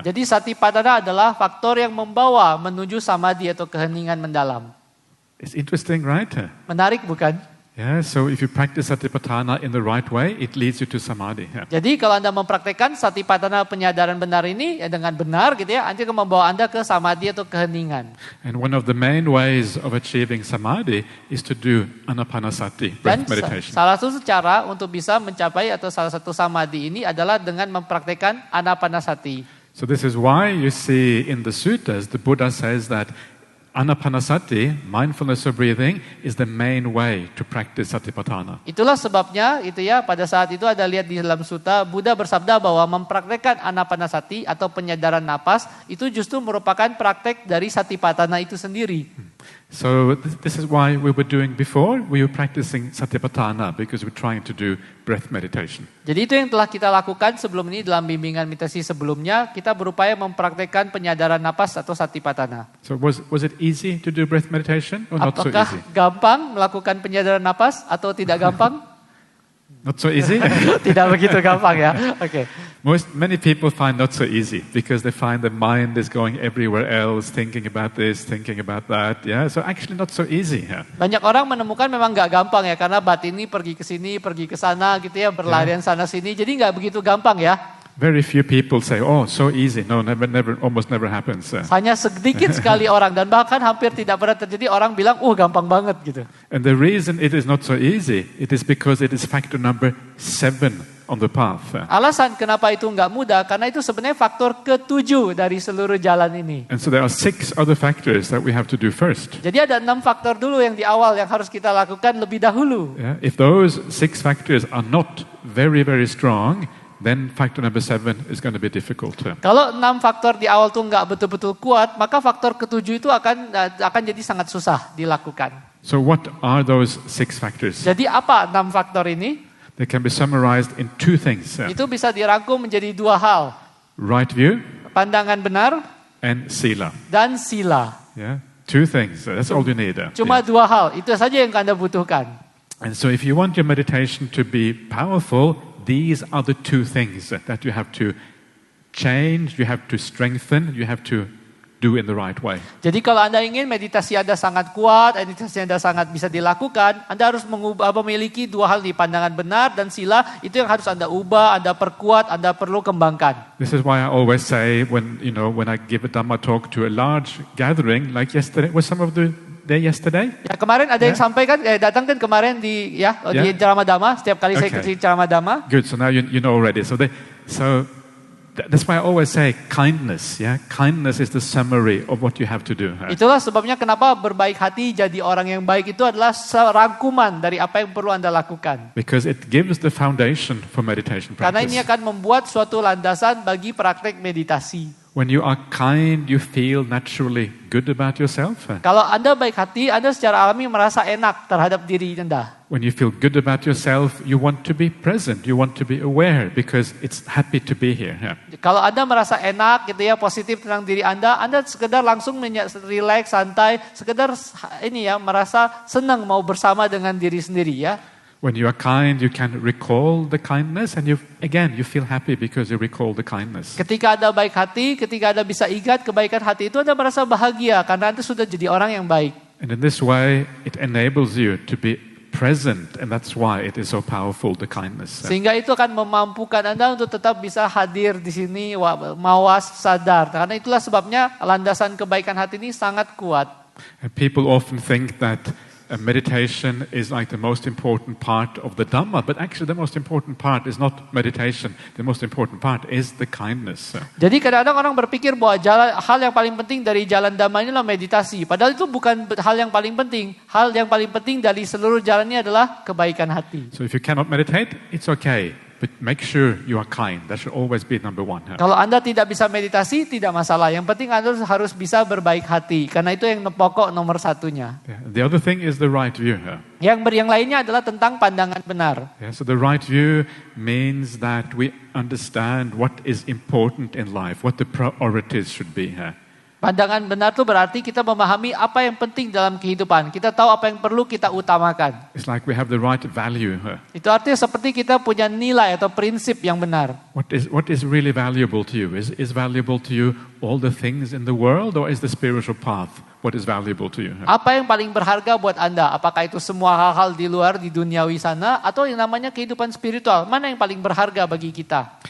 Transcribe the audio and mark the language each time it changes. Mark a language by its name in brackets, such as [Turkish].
[Indonesian] Jadi satipatthana adalah faktor yang membawa menuju samadhi atau keheningan mendalam. [English] It's interesting, right? [Indonesian] Menarik bukan? [English] Yeah, so if you practice satipatthana in the right way, it leads you to samadhi. [Indonesian] Jadi kalau Anda mempraktekkan satipatthana penyadaran benar ini dengan benar nanti akan membawa Anda ke samadhi atau keheningan. [English] And one of the main ways of achieving samadhi is to do anapanasati, breath meditation. [Indonesian] Salah satu cara untuk bisa mencapai atau salah satu samadhi ini adalah dengan mempraktekkan anapanasati. [English] So this is why you see in the suttas, the Buddha says that Anapanasati, mindfulness of breathing, is the main way to practice satipatthana. [Indonesian] Itulah sebabnya pada saat itu ada lihat di dalam sutta Buddha bersabda bahwa mempraktekkan anapanasati atau penyadaran napas itu justru merupakan praktek dari satipatthana itu sendiri. [English] So this is why we were doing before, we were practicing satipatthana because we're trying to do breath meditation. [Indonesian] Jadi itu yang telah kita lakukan sebelum ini dalam bimbingan meditasi sebelumnya, kita berupaya mempraktekkan penyadaran napas atau satipatthana. [English] So was it easy to do breath meditation or not so easy? [Indonesian] Apakah gampang melakukan penyadaran napas atau tidak gampang? [English] Not so easy? [Indonesian] Tidak begitu gampang ya. Oke. [English] Many people find not so easy because they find the mind is going everywhere else, thinking about this, thinking about that. Yeah, so actually not so easy. [Indonesian] Banyak orang menemukan memang nggak gampang ya karena batin ini pergi ke sini, pergi ke sana gitu ya, berlarian sana sini. Jadi nggak begitu gampang ya. [English] Very few people say, "Oh, so easy." No, almost never happens. [Indonesian] Hanya sedikit sekali orang dan bahkan hampir tidak pernah terjadi orang bilang, gampang banget gitu. [English] And the reason it is not so easy, it is because it is factor number 7 on the path. [Indonesian] Alasan kenapa itu nggak mudah karena itu sebenarnya faktor ke-7 dari seluruh jalan ini. [English] And so there are 6 other factors that we have to do first. [Indonesian] Jadi ada 6 faktor dulu yang di awal yang harus kita lakukan lebih dahulu. [English] Yeah, if those 6 factors are not very, very strong, then factor number 7 is going to be difficult. [Indonesian] Kalau 6 faktor di awal tuh nggak betul-betul kuat, maka faktor ke-7 itu akan jadi sangat susah dilakukan. [English] So what are those 6 factors? [Indonesian] Jadi apa 6 faktor ini? [English] They can be summarized in 2 things. [Indonesian] Itu bisa dirangkum menjadi 2 hal. [English] Right view, [Indonesian] pandangan benar, [English] and sila. [Indonesian] Dan sila. [English] Yeah, 2 things. That's all you need. [Indonesian] Cuma 2 hal. Itu saja yang Anda butuhkan. [English] And so if you want your meditation to be powerful, these are the 2 things that you have to change, you have to strengthen, you have to do in the right way. [Indonesian] Jadi kalau Anda ingin meditasi Anda sangat kuat, meditasi Anda sangat bisa dilakukan, Anda harus memiliki 2 hal di pandangan benar dan sila, itu yang harus Anda ubah, Anda perkuat, Anda perlu kembangkan. [English] This is why I always say when I give a Dhamma talk to a large gathering, like yesterday, was some of the day yesterday? [Indonesian] Ya kemarin ada yang sampaikan, datang kan kemarin di ceramah Dhamma, setiap kali saya kasih ceramah Dhamma. [English] Good, so now you know already. So that's why I always say kindness. Yeah, kindness is the summary of what you have to do. [Indonesian] Itulah sebabnya kenapa berbaik hati jadi orang yang baik itu adalah rangkuman dari apa yang perlu Anda lakukan. [English] Because it gives the foundation for meditation practice. [Indonesian] Karena ini akan membuat suatu landasan bagi praktek meditasi. [English] When you are kind, you feel naturally good about yourself. [Indonesian] Kalau Anda baik hati, Anda secara alami merasa enak terhadap diri Anda. [English] When you feel good about yourself, you want to be present, you want to be aware because it's happy to be here. [Indonesian] Kalau Anda merasa enak gitu ya, positif tentang diri Anda sekedar langsung relax, santai, sekedar merasa senang mau bersama dengan diri sendiri ya. [English] When you are kind, you can recall the kindness and you feel happy because you recall the kindness. [Indonesian] Ketika Anda baik hati, ketika Anda bisa ingat kebaikan hati itu, Anda merasa bahagia karena Anda sudah jadi orang yang baik. [English] And in this way, it enables you to be present and that's why it is so powerful, the kindness. [Indonesian] Sehingga itu akan memampukan Anda untuk tetap bisa hadir di sini, mawas, sadar. Karena itulah sebabnya landasan kebaikan hati ini sangat kuat. [English] And people often think that meditation is like the most important part of the Dhamma, but actually the most important part is not meditation. The most important part is the kindness. [Indonesian] Jadi kadang-kadang orang berpikir bahwa hal yang paling penting dari jalan Dhamma inilah meditasi. Padahal itu bukan hal yang paling penting. Hal yang paling penting dari seluruh jalan ini adalah kebaikan hati. [English] So if you cannot meditate, it's okay. But make sure you are kind. That should always be number one. [Indonesian] Kalau Anda tidak bisa meditasi, tidak masalah. Yang penting Anda harus bisa berbaik hati. Karena itu yang pokok nomor satunya. [English] Yeah. The other thing is the right view. [Indonesian] Yang lainnya adalah tentang pandangan benar. [English] Yeah, so the right view means that we understand what is important in life, what the priorities should be. [Indonesian] Pandangan benar itu berarti kita memahami apa yang penting dalam kehidupan. Kita tahu apa yang perlu kita utamakan. [English] It's like we have the right value. [Indonesian] Itu artinya seperti kita punya nilai atau prinsip yang benar. [English] What is really valuable to you? Is valuable to you all the things in the world, or is the spiritual path what is valuable to you? [Indonesian] Apa yang paling berharga buat Anda? Apakah itu semua hal-hal di luar di duniawi sana atau yang namanya kehidupan spiritual? Mana yang paling berharga bagi kita?